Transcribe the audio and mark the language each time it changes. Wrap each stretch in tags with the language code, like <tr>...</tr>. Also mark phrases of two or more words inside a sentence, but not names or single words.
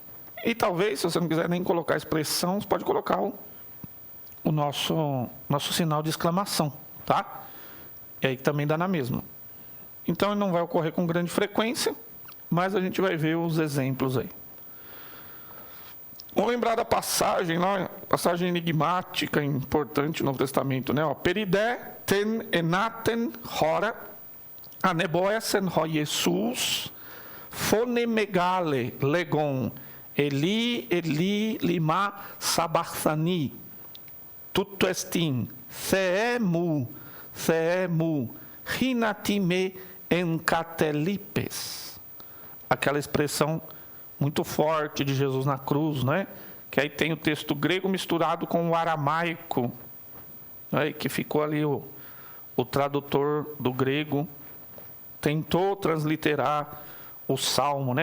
<pt>E talvez, se você não quiser nem colocar expressão, você pode colocar o nosso sinal de exclamação, tá? E aí também dá na mesma. Então, ele não vai ocorrer com grande frequência, mas a gente vai ver os exemplos aí. Vamos lembrar da passagem, lá, passagem enigmática, importante no Novo Testamento, né?</pt> <el>περὶ δὲ τὴν ἐνάτην ὥραν ἀνεβόησεν ὁ Ἰησοῦς φωνῇ μεγάλῃ λέγων</el> <arc>אלי אלי למא שבקתני</arc> <el>τοῦτ᾽ ἔστιν Θεέ μου ἱνατί με ἐγκατέλιπες.</el> <pt>Aquela expressão muito forte de Jesus na cruz, né? Que aí tem o texto grego misturado com o aramaico, né? Que ficou ali o tradutor do grego tentou transliterar o salmo, né?</pt>